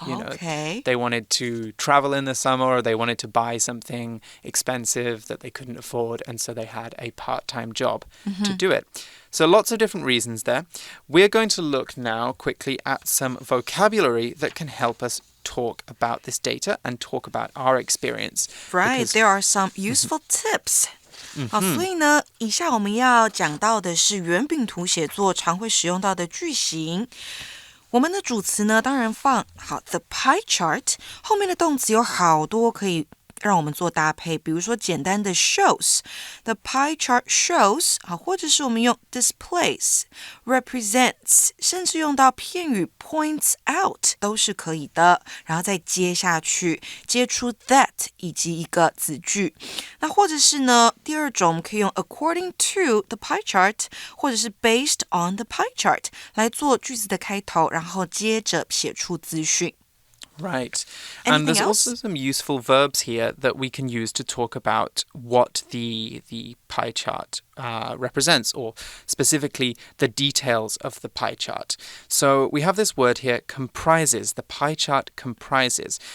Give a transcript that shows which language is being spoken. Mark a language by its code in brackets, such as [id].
[en] You know, they wanted to travel in the summer, or they wanted to buy something expensive that they couldn't afford, and so they had a part-time job to do it. So lots of different reasons there. We're going to look now quickly at some vocabulary that can help us talk about this data and talk about our experience. Right, there are some useful tips. [zh] 好，所以呢，以下我们要讲到的是圆饼图写作常会使用到的句型。我们的主词呢，当然放好 the pie chart， 后面的动词有好多可以让我们做搭配，比如说简单的 shows， [en] the pie chart shows， [zh] 好，或者是我们用 displays， represents， 甚至用到片语 [en] points out [zh] 都是可以的，然后再接下去接出 that 以及一个子句。那或者是呢，第二种我们可以用 [en] according to the pie chart， [zh] 或者是 [en] based on the pie chart [zh] 来做句子的开头，然后接着写出资讯。 [en] Right. Anything And there's else? also some useful verbs here that we can use to talk about what the pie chart represents, or specifically the details of the pie chart. So we have this word here, comprises. The pie chart comprises.